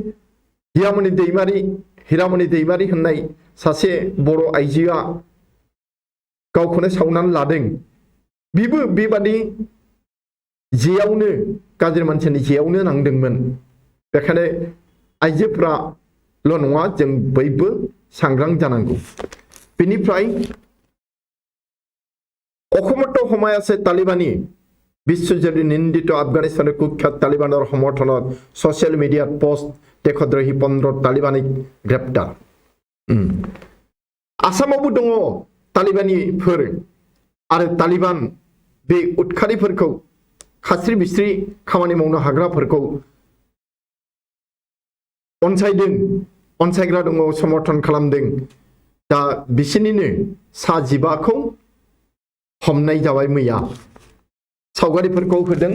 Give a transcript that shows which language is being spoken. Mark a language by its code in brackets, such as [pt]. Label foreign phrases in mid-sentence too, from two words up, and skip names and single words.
[brx] हिरामणि दैमारि होननाय सासे बर' आइजोआ गावखौनो सावनानै लादों बिबो बेबादि जेयावनो गाज्रि मानसिनि जेयावनो नांदोंमोन बेखायनो आइजोफ्राल' नङा जों बयबो सांग्रां जानांगौ बेनिफ्राय [as] অসমত সময় আছে তালিবানী বিশ্বজুৰি নিন্দিত আফগানিস্তানৰ কুখ্যাত তালিবানৰ সমৰ্থনত ছ'চিয়েল মিডিয়াত পোষ্ট দেশদ্ৰোহী 15 তালিবানীক গ্ৰেপ্তাৰ [brx] आसामावबो दङ तालिबानीफोर आरो तालिबान बे उदखारिफोरखौ खास्रि बिस्रि खामानि मावनो हाग्राफोरखौ अनसायग्रा दङ समर्थन खालामदों दा बिसोरनिनो सा 15खौ हमनाय जाबाय मैया सावगारिफोरखौ होदों